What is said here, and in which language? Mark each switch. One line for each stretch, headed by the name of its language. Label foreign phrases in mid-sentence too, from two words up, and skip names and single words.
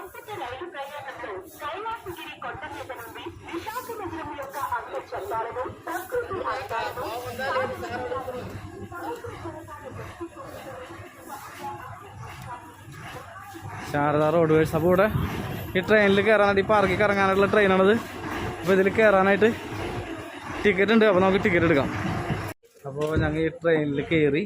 Telugu: కైలాసగిరి కొండ మీద నుండి విశాఖనగరం యొక్క అంతఃచందాలను ప్రకృతి అందాలను ശാരദ റോഡ് വേഴ്സ്.
Malayalam: അപ്പോൾ ഇവിടെ ഈ ട്രെയിനിൽ കയറാനായിട്ട് ഈ പാർക്കിൽ ഇറങ്ങാനായിട്ടുള്ള ട്രെയിനാണിത്. അപ്പോൾ ഇതിൽ കയറാനായിട്ട് ടിക്കറ്റ് ഉണ്ട്. അപ്പോൾ നമുക്ക് ടിക്കറ്റ് എടുക്കാം. അപ്പോൾ ഞങ്ങൾ ഈ ട്രെയിനിൽ കയറി.